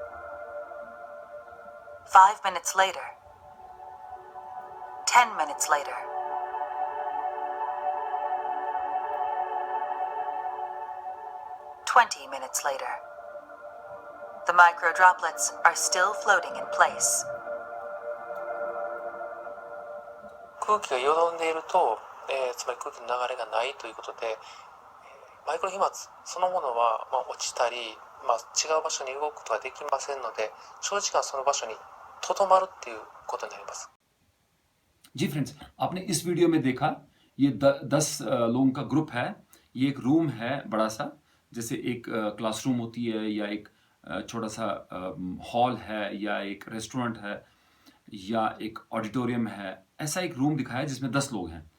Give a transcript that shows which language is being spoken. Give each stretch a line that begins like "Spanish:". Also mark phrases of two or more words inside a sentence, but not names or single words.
English: 5 minutes later, 10 minutes later, 20 minutes later, the micro droplets are still floating in place.
Japanese: 空気がよどんでいると、つまり空気の流れがないということで、マイクロ飛沫そのものは、落ちたり、違う場所に動くことができませんので、長時間その場所にとどまるっていうことになります。
Hindi: जी फ्रेंड्स, आपने इस वीडियो में देखा, ये 10 लोगों का ग्रुप है, ये एक रूम है बड़ा सा, जैसे एक क्लासरूम होती है, या एक छोटा सा हॉल है, या एक रेस्टोरेंट है, या एक ऑडिटोरियम है, ऐसा एक रूम दिखाया है जिसमें 10 लोग हैं।